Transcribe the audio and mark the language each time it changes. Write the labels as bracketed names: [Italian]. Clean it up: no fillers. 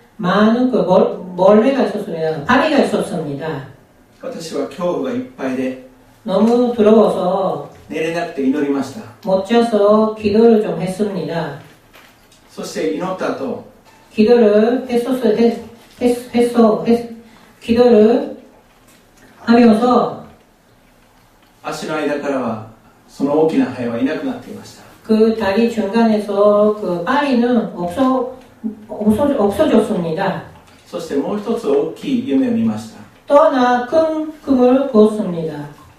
[Korean] 많은 벌레가 있었습니다. 파리가 있었습니다. [Japanese] 私は恐怖がいっぱいで [Korean] 너무 두려워서 [Japanese] 寝れなくて祈りました。 [Korean] 못 자서 기도를 좀 했습니다. [Japanese] そして祈った後 [Korean] 기도를 하면서 [Japanese] 足の間からはその大きなハエはいなくなっていました。 [Korean] 그 다리 중간에서 그 파리는 없어졌습니다. [Japanese] そしてもう一つ大きい夢を見ました。 [Korean] 또 하나 큰 꿈을 꾸었습니다.